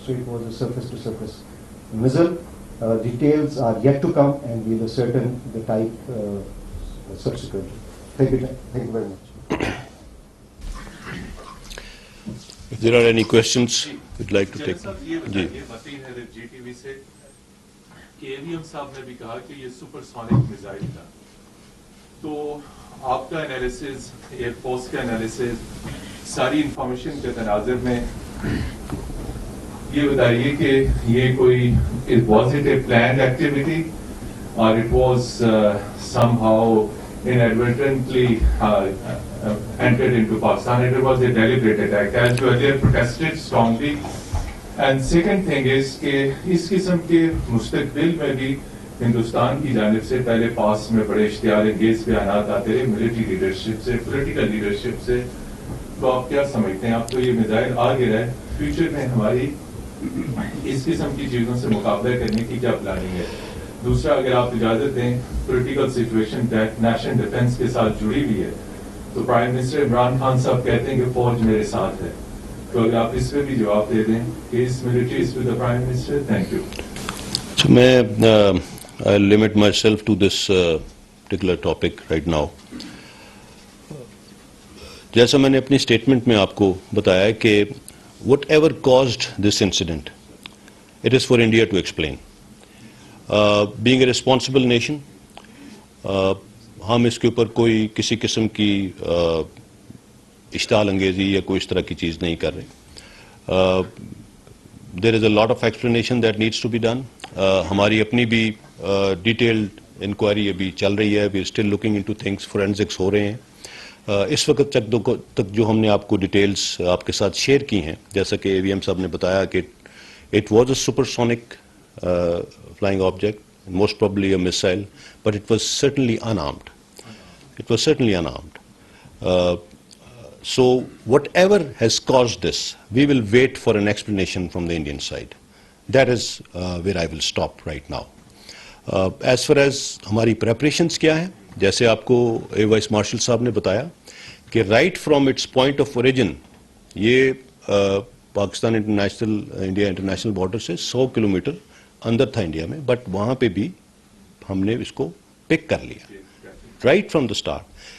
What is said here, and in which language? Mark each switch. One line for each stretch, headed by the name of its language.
English: So it was a surface-to-surface missile. Details are yet to come, and we will ascertain the type subsequently. Thank you very much. If there are any questions, we'd like to take.
Urdu: جی وسیم ہے جی T V سے کہ ایویم صاحب نے بھی کہا کہ یہ supersonic missile تھا، تو آپ کا انالیسز، ایئر فورس کا انالیسز، ساری انفارمیشن کے تناظر میں یہ بتائیے کہ یہ کوئی
English: It was it a planned activity اور it was somehow inadvertently entered into Pakistan. It was a deliberate attack, as you earlier protested strongly. And second thing is
Urdu: کہ اس قسم کے مستقبل میں بھی ہندوستان کی جانب سے پہلے پاس میں بڑے اشتعال انگیز بیانات آتے رہے ملٹری لیڈرشپ سے، پولیٹیکل لیڈرشپ سے، تو آپ کیا سمجھتے ہیں؟ آپ کو یہ میزائل آ گیا ہے، فیوچر میں ہماری اس قسم کی چیزوں سے مقابلہ کرنے کی کیا پلاننگ ہے؟ دوسرا، اگر آپ اجازت دیں، پولیٹیکل سچویشن نیشنل ڈیفنس کے ساتھ جڑی ہوئی ہے، تو پرائم منسٹر عمران خان صاحب کہتے ہیں کہ فوج میرے ساتھ ہے، تو اگر آپ اس پہ بھی جواب دے دیں کہ
English: اس military is with the prime minister. Thank you. میں I'll limit myself to this particular topic right now.
Urdu: جیسا میں نے اپنی اسٹیٹمنٹ میں آپ کو بتایا ہے کہ
English: whatever caused this incident, it is for India to explain. Being a responsible nation,
Urdu: ہم اس کے اوپر کوئی کسی قسم کی اشتعال انگیزی یا کوئی اس طرح کی چیز نہیں کر رہے.
English: There is a lot of explanation that needs to be done.
Urdu: ہماری اپنی بھی ڈیٹیلڈ انکوائری ابھی چل رہی ہے.
English: We are still looking into things, forensics
Urdu: ہو رہے ہیں. اس وقت تک جو ہم نے آپ کو ڈیٹیلز آپ کے ساتھ شیئر کی ہیں، جیسا کہ اے وی ایم صاحب نے بتایا کہ
English: it was a supersonic flying object, most probably a missile, but it was certainly unarmed. It was certainly unarmed. So whatever has caused this, we will wait for an explanation from the Indian side. That is where I will stop right now. As far as
Urdu: ہماری preparations کیا ہیں، جیسے آپ کو vice marshal صاحب نے بتایا کہ
English: right from its point of origin
Urdu: یہ پاکستان انڈیا انٹرنیشنل بارڈر سے 100 کلومیٹر اندر تھا انڈیا میں، بٹ وہاں پہ بھی ہم نے اس کو پک کر لیا
English: Right from the start.